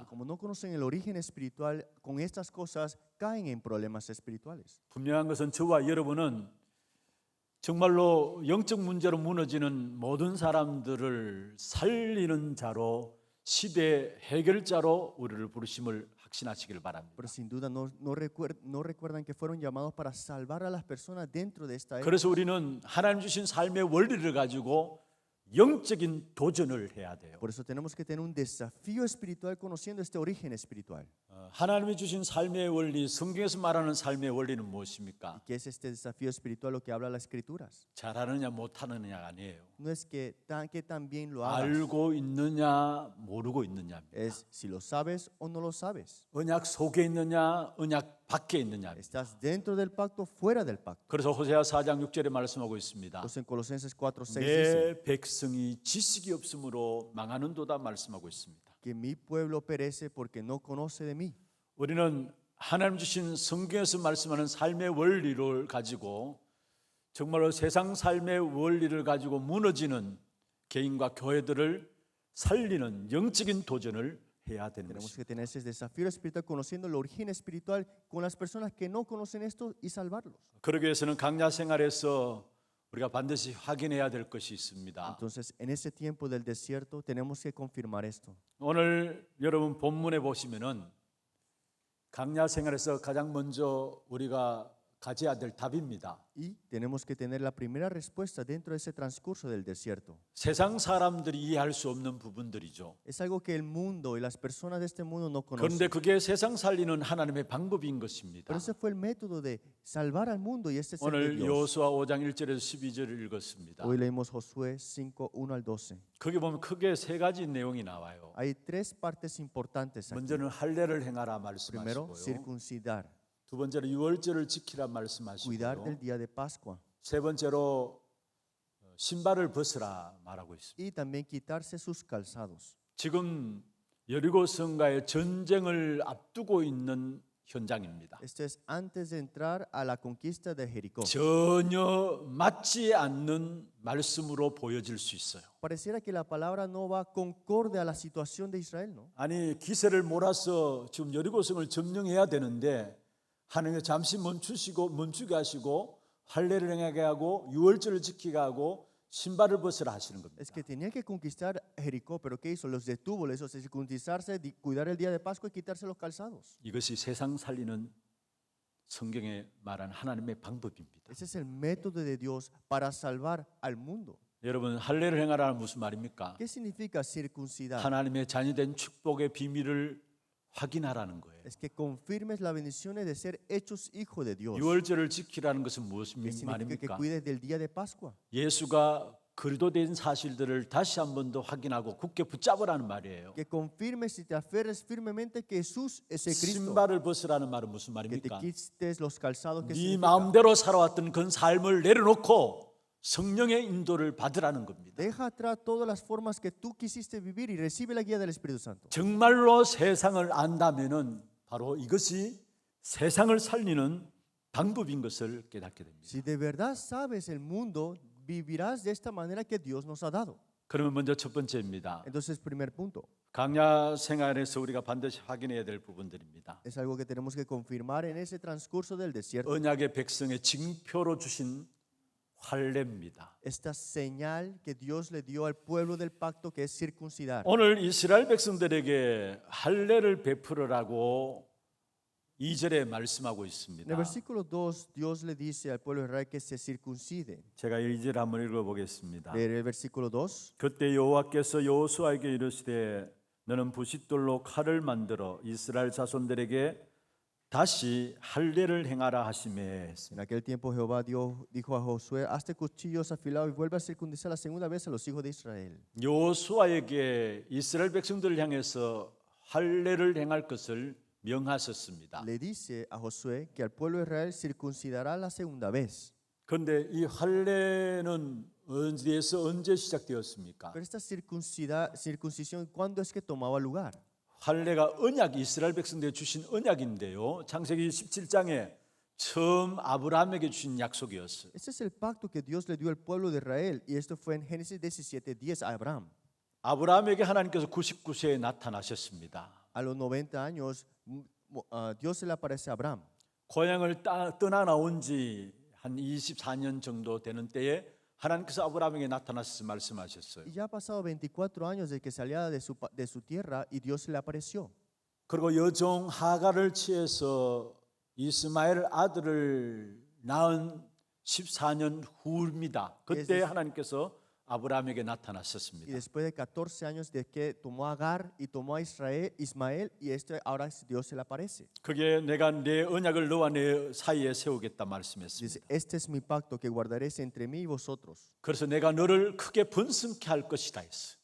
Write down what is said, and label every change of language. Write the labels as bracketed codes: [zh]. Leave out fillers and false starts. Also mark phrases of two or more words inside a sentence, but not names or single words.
[es] Como no conocen el origen espiritual, con estas cosas caen en problemas espirituales. [ko] 분명한 것은 저와 여러분은 정말로 영적 문제로 무너지는 모든 사람들을 살리는 자로 시대 해결자로 우리를 부르심을 확신하시기를 바랍니다. [es] Pero sin duda no recuerdan que fueron llamados para salvar a las personas dentro de esta era. [ko] 그래서 우리는 하나님 주신 삶의 원리를 가지고 영적인 도전을 해야 돼요. [es] Por eso tenemos que tener un desafío espiritual conociendo este origen espiritual. [ko] 하나님이 주신 삶의 원리, 성경에서 말하는 삶의 원리는 무엇입니까? [es] ¿Qué es este desafío espiritual lo que habla las escrituras? [ko] 잘하느냐 못하느냐가 아니에요. [es] No es que tan bien lo hagas, [ko] 알고 있느냐 모르고 있느냐입니다. [es] es si lo sabes o no lo sabes. [ko] 언약 속에 있느냐 언약 밖에 있느냐입니다. [es] ¿Estás dentro del pacto o fuera del pacto? [ko] 그래서 호세아 4장 6절에 말씀하고 있습니다. [es] Entonces en Colosenses 4:6 dice [ko] 내 백성이 지식이 없으므로 망하는도다 말씀하고 있습니다. [es] que mi pueblo perece porque no conoce de mí. [ko] 우리는 하나님 주신 성경에서 말씀하는 삶의 원리를 가지고 정말로 세상 삶의 원리를 가지고 무너지는 개인과 교회들을 살리는 영적인 도전을 해야 되는 [es] Tenemos [ko] 것입니다. [es] que tener ese desafío espiritual conociendo el origen espiritual con las personas que no conocen esto y salvarlos. [ko] 그러기 위해서는 강야 생활에서 우리가 반드시 확인해야 될 것이 있습니다. [es] Entonces, en ese tiempo del desierto tenemos que confirmar esto. [ko] 오늘 여러분 본문에 보시면은 강야 생활에서 가장 먼저 우리가 가져야 될 답입니다. [es] Y tenemos que tener la primera respuesta dentro de ese transcurso del desierto. [ko] 세상 사람들이 이해할 수 없는 부분들이죠. [es] Es algo que el mundo y las personas de este mundo no [ko] 그런데 [es] conocen. [ko] 그게 세상 살리는 하나님의 방법인 것입니다. [es] Pero ese fue el método de salvar al mundo y este es el de [ko] 오늘 [es] Dios. [ko] 여호수아 5장 1절에서 12절을 읽었습니다. [es] Hoy leímos Josué 5, 1 al 12. [ko] 거기 보면 크게 세 가지 내용이 나와요. [es] Hay tres partes importantes aquí. [ko] 먼저는 할례를 행하라 [es] Primero, [ko] 말씀하시고요. [es] circuncidar, [ko] 두 번째로 유월절을 지키라 [es] cuidar [ko] 말씀하시고요. [es] del día de Pascua [ko] 세 번째로 신발을 벗으라 말하고 있습니다. [es] y también quitarse sus calzados. [ko] 지금 여리고 성과의 전쟁을 앞두고 있는 현장입니다. [es] Esto es antes de entrar a la conquista de Jericó. [ko] 전혀 맞지 않는 말씀으로 보여질 수 있어요. [es] Pareciera que la palabra no va concorde a la situación de Israel, ¿no? [ko] 아니 기세를 몰아서 지금 여리고성을 점령해야 되는데 하나님이 잠시 멈추게 하시고 할례를 행하게 하고 유월절을 지키게 하고 신발을 벗으라 하시는 겁니다. [es] Es que tenía que conquistar Jericó, pero ¿qué hizo? Los detuvo, les hizo circuncisarse, cuidar el día de Pascua y quitarse los calzados. [ko] 이것이 세상 살리는 성경에 말한 하나님의 방법입니다. [es] Ese es el método de Dios para salvar al mundo. [ko] 여러분, 할례를 행하라는 무슨 말입니까? [es] ¿Qué significa circuncidar? [ko] 하나님의 자녀된 축복의 비밀을 확인하라는 거예요. [es] Es que confirmes las bendiciones de ser hechos hijos de Dios. [ko] 유월절을 지키라는 것은 [es] ¿Qué [ko] 무슨 [es] significa que [ko] 말입니까? [es] cuides del día de Pascua? [ko] 예수가 그리스도된 사실들을 다시 한 번 더 확인하고 굳게 붙잡으라는 말이에요. [es] Que confirmes y te aferres firmemente que Jesús es el Cristo. [ko] 신발을 벗으라는 말은 무슨 [es] Que te [ko] 말입니까? [es] quites los calzados que [ko] 네 [es] significa. [ko] 마음대로 살아왔던 그 삶을 내려놓고 성령의 인도를 받으라는 겁니다. [es] Deja atrás todas las formas que tú quisiste vivir y recibe la guía del Espíritu Santo. [ko] 정말로 세상을 안다면은 바로 이것이 세상을 살리는 방법인 것을 깨닫게 됩니다. [es] Si de verdad sabes el mundo, vivirás de esta manera que Dios nos ha dado. [ko] 그러면 먼저 첫 번째입니다. [es] Entonces, primer punto, [ko] 강야 생활에서 우리가 반드시 확인해야 될 부분들입니다. [es] es algo que tenemos que confirmar en ese transcurso del desierto. [ko] 언약의 백성의 징표로 주신 할례입니다. [es] Esta señal que Dios le dio al pueblo del pacto que es circuncidar. [ko] 오늘 이스라엘 백성들에게 할례를 베풀으라고 2절에 말씀하고 [es] En el [ko] 있습니다. [es] versículo 2, Dios le dice al pueblo de Israel que se circuncide. [ko] 제가 2절 한번 읽어보겠습니다. [es] Leer el versículo 2. [ko] 그때 여호와께서 여호수아에게 이르시되 너는 부싯돌로 칼을 만들어 이스라엘 자손들에게 다시 할례를 행하라 하시매. [es] En aquel tiempo Jehová Dios dijo a Josué, hazte cuchillos afilados y vuelve a circuncidar la segunda vez a los hijos de Israel. [ko] 여호수아에게 이스라엘 백성들을 향해서 할례를 행할 것을 명하셨습니다. [es] Le dice a Josué que al pueblo de Israel circuncidará la segunda vez. [ko] 그런데 이 할례는 어디에서 언제 시작되었습니까? [es] Pero esta circuncisión, ¿cuándo es que tomaba lugar? [ko] 할례가 언약, 이스라엘 백성들에게 주신 언약인데요. 창세기 17장에 처음 아브라함에게 주신 약속이었어요. [es] Este es el pacto que Dios le dio al pueblo de Israel y esto fue en Génesis 17:10 a Abraham. [ko] 아브라함에게 하나님께서 99세에 나타나셨습니다. [es] A los 90 años Dios se le aparece a Abraham. [ko] 고향을 떠나 나온 지 한 24년 정도 되는 때에 하나님께서 아브라함에게 나타나셔서 말씀하셨어요. [es] Y ya ha pasado 24 años de que salía de su tierra y Dios se le apareció. [ko] 그리고 여종 하갈을 취해서 이스마엘 아들을 낳은 14년 후입니다. 그때 하나님께서 아브라함에게 [es] Y [ko] 나타나셨습니다. [es] después de 14 años de que tomó a Agar y tomó a Ismael y ahora Dios se le aparece. [ko] 그게 내가 내 언약을 너와 내 사이에 세우겠다 [es] Dice, [ko] 말씀했습니다. [es] este es mi pacto que guardaréis entre mí y vosotros. [ko] 그래서 내가 너를 크게 번성케 할 것이다 했어.